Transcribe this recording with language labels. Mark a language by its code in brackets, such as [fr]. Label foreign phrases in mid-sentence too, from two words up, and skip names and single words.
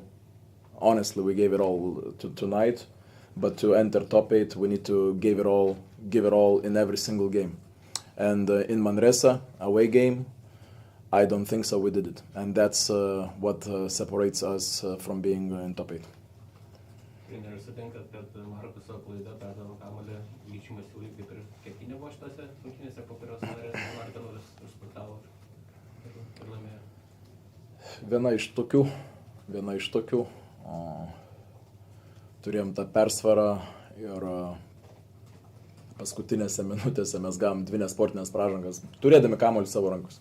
[en] Honestly, we gave it all tonight. But to enter top 8, we need to give it all in every single game. And in Manresa, away game, I don't think so we did it. And that's what separates us from being in top 8. [lt] Trenerius sutinka, kad Markuso klaida perdavant kamuolį lyčių masiulį, kaip ir ketinė buvo šitose rungtynėse, po kurios Manresa Martinas užspurtavo ir laimėjo. Viena iš tokių. Turėjom tą persvarą ir paskutinėse minutėse mes gavom 2 nesportinės pražangas, turėdami kamuolį savo rankos.